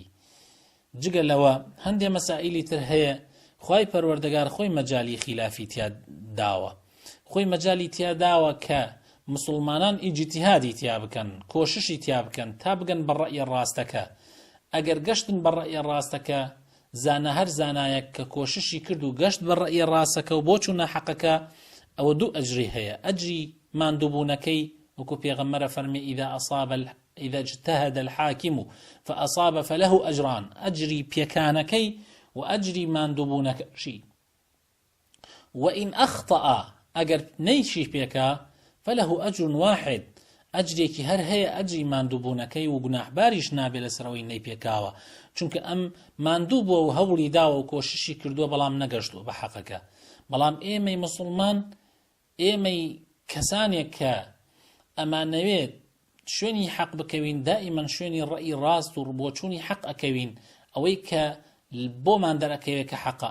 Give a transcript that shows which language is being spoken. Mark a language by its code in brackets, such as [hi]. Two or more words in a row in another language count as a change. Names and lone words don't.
[ckb] جگە لەوە هەندێ مەسائلی تر هەیە خوای پەروەردگار خۆی مەجالی خلافی تیا داوە، خۆی مەجالی تیا داوە کە مسلمانان ئیجتیهادی تیا بکەن، کۆششی تیا بکەن تا بگەن بە ڕەئی ڕاستەکە. ئەگەر گەشتن بە ڕەئی ڕاستەکە، زانە هەر زانایەک کە کۆششی کرد و گەشت بە ڕەئی ڕاستەکە و بۆ چوونە حەقەکە، ئەوە دوو ئەجری هەیە. ئەجری ماندووبوونەکەی وەکو پێغەمبەرە فەرمێ [ar] ئیذا اجتهد الحاکم فأصاب فله أجران، [ckb] ئەجری پێکانەکەی و ئەجری ماندووبوونەکەشی. [ar] وئین ئەخطأ، [ckb] ئەگەر نەیشی پێکا [ar] فله أجر واحد، [ckb] ئەجرێکی هەر هەیە، ئەجری ماندووبوونەکەی و گوناحباریش نابێت لەسەرەوەی نەیپێکاوە، چونکە ئەم ماندوو بووە و هەوڵی داوە و کۆششی کردووە بەڵام نەگەشتووە بە حەقەکە. بەڵام ئێمەی مسلمان، ئێمەی کەسانێک کە ئەمانەوێت شوێنی حەق بکەوین، دائیمەن شوێنی ڕەئی ڕاست و ڕبۆچوونی حەق ئەکەوین، ئەوەی کە بۆمان دەرەکەوێت کە حەقە.